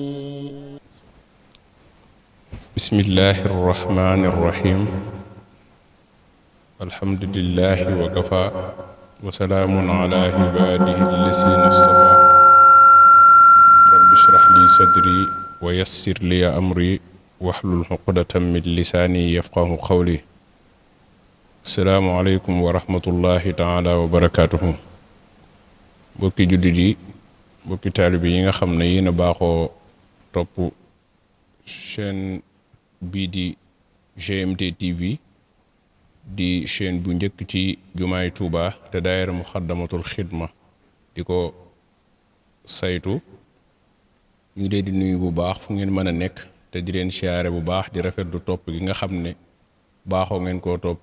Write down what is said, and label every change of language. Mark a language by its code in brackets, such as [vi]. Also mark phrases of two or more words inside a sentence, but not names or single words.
[ar] بسم الله الرحمن الرحيم الحمد لله وكفى وسلام على عباده الذين اصطفى رب اشرح لي صدري ويسر لي أمري واحلل عقدة من لساني يفقه قولي السلام عليكم ورحمة الله تعالى وبركاته [wo] bokki jullit yi bokki taalibe yi nga xam ne yéen a baaxoo topp chaîne bii di GMT TV di chaîne bu njëkk ci jumaay Tuuba te daayira Muxaddamatul Xidma di ko saytu ñu leen di nuyu bu baax fu ngeen mën a nekk te di leen siyaare bu baax di rafetlu topp gi nga xam ne baaxoo ngeen koo topp